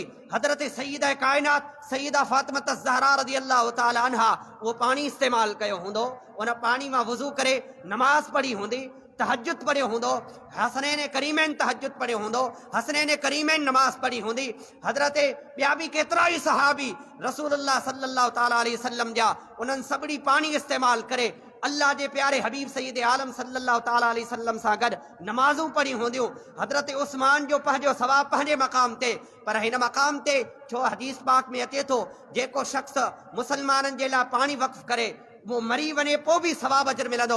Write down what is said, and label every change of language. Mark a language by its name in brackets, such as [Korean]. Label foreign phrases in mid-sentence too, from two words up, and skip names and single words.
[Sindhi] हज़रत सईदा कायनात सईदा फातिमा ज़हरा [Arabic] رضي الله تعالى عنها [Sindhi] वो पानी इस्तेमाल कयो हूंदो, उन पानी मां वुज़ू करे नमाज पढ़ी हूंदी, तहज्जुद पढ़ियो हूंदो, हसनैन करीमैन तहज्जुद पढ़ियो हूंदो, हसनैन करीमैन नमाज पढ़ी हूंदी। हज़रत ॿिया बि केतिरा ई सहाबी [Arabic] رسول الله صلى الله تعالى عليه وسلم [Sindhi] जा उन्हनि सभिनी पाणी इस्तेमाल करे अल्लाह जे प्यारे हबीब सईद आलम [Arabic] صلى الله تعالى عليه وسلم [Sindhi] सां गॾु नमाज़ूं पढ़ी हूंदियूं। हज़रत उस्मान जो पंहिंजो सवाब पंहिंजे मक़ाम ते, पर हिन मक़ाम ते छो हदीस पाक में अचे थो, जेको शख़्स मुसलमाननि जे लाइ पाणी वक़्फ़ करे वो मरी वञे पोइ बि सवाब अजर मिलंदो।